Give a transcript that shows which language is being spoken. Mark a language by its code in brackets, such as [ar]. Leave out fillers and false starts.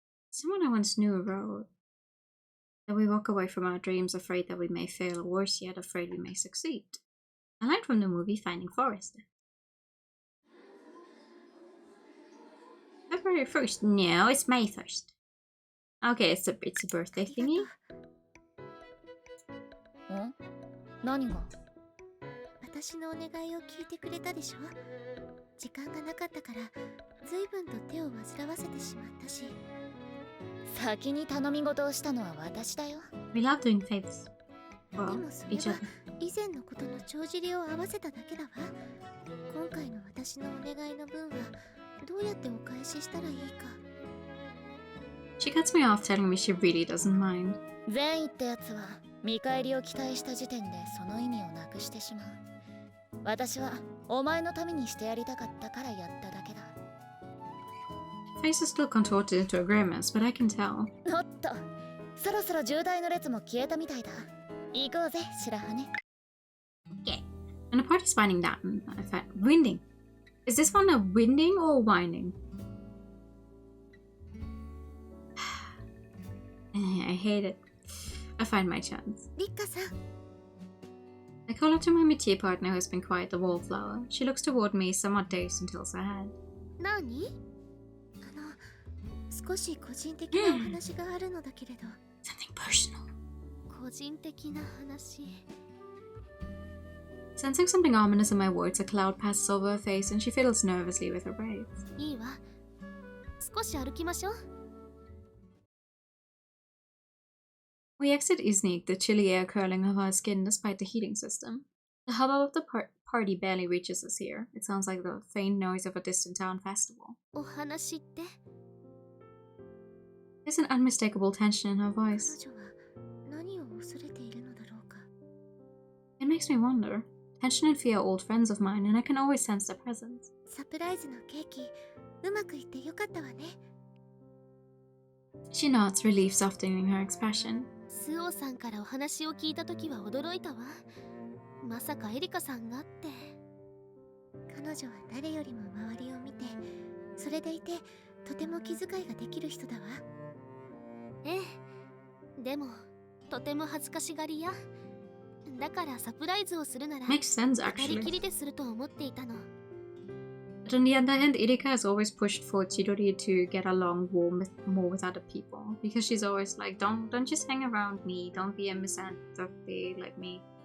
[en] Someone I once knew wrote that we walk away from our dreams afraid that we may fail, or worse yet, afraid we may succeed. I learned from the movie Finding Forrest. February 1st? No, it's May 1st. Okay, it's a birthday thingy. [ja] 何が？私のお願いを聞いてくれたでしょ？時間がなかったから随分と手を煩わせてしまったし。先に頼み事をしたのは私だよ。 [en] We love doing favors. [ja] でもそれは以前のことの帳尻を合わせただけだわ。今回の私のお願いの分はどうやってお返ししたらいいか。 [en] She cuts me off, telling me she really doesn't mind. [ja] 善意ってやつは見返りを期待した時点でその意味をなくしてしまう。私はお前のためにしてやりたかったからやっただけだ。 [en] Face is still contorted into a grimace, but I can tell. [ja] おっと、そろそろ渋滞の列も消えたみたいだ。行こうぜ、白羽。 [en] Okay. And the party's winding down. Winding. Is this one a winding or winding? I hate it. I find my chance. Rikka-san. I call out to my métier partner who has been quiet, the wallflower. She looks toward me, somewhat dazed, and tilts her head. [ja] 何？少し個人的なお話があるのだけれど。 [en] Something personal. [ja] 個人的な話。 [en] Sensing something ominous in my words, a cloud passes over her face and she fiddles nervously with her braids. [ja] いいわ。少し歩きましょう。 [en] We exit Iznik, the chilly air curling over our skin despite the heating system. The hubbub of the party barely reaches us here. It sounds like the faint noise of a distant town festival. [ja] お話って？ [en] There's an unmistakable tension in her voice. [ja] 彼女は何を恐れているのだろうか。 [en] It makes me wonder. Tension and fear are old friends of mine, and I can always sense their presence. [ja] サプライズのケーキ、うまくいってよかったわね。 [en] She nods, relief softening her expression. [ja] スオさんからお話を聞いたときは驚いたわ。まさかエリカさんがって。彼女は誰よりも周りを見て、それでいてとても気遣いができる人だわ。ええ、でもとても恥ずかしがり屋。だからサプライズをするなら [en] Makes sense, [ja] 二人 [en] actually. [ja] きりですると思っていたの。 [en] But on the other hand, Erika has always pushed for Chidori to get along more with other people, because she's always like, don't just hang around me, don't be a misanthrope like me.